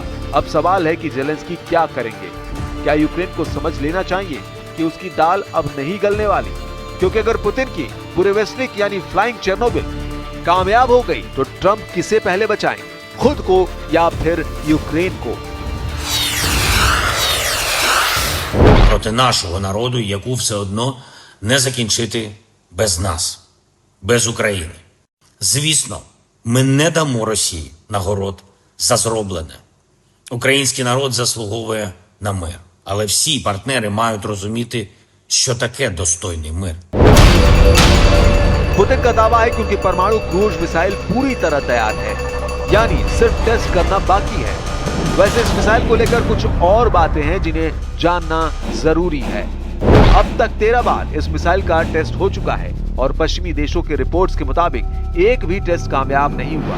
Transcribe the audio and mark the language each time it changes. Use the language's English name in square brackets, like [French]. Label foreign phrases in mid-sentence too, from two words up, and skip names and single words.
[Hindi] अब सवाल है कि जेलेंस्की क्या करेंगे। क्या यूक्रेन को समझ लेना चाहिए कि उसकी दाल अब नहीं गलने वाली, क्योंकि अगर पुतिन की बुरेवेस्निक यानी फ्लाइंग चेरनोबिल कामयाब हो गई तो ट्रंप किसे पहले बचाएं, खुद को या फिर यूक्रेन को? [Ukrainian] Проти нашого народу, яку все одно не закінчити без нас, без України. Звісно, ми не дамо Росії нагород за зроблене. Український народ заслуговує на мир. Але всі партнери мають розуміти, що таке достойний мир. [Hindi] पुतिन का दावा है कि उनकी परमाणु [English] cruise missile [Hindi] पूरी तरह तैयार है, यानी सिर्फ टेस्ट करना बाकी है। वैसे इस मिसाइल को लेकर कुछ और बातें हैं जिन्हें जानना जरूरी है। अब तक 13 बार इस मिसाइल का टेस्ट हो चुका है और पश्चिमी देशों के रिपोर्ट्स के मुताबिक एक भी टेस्ट कामयाब नहीं हुआ।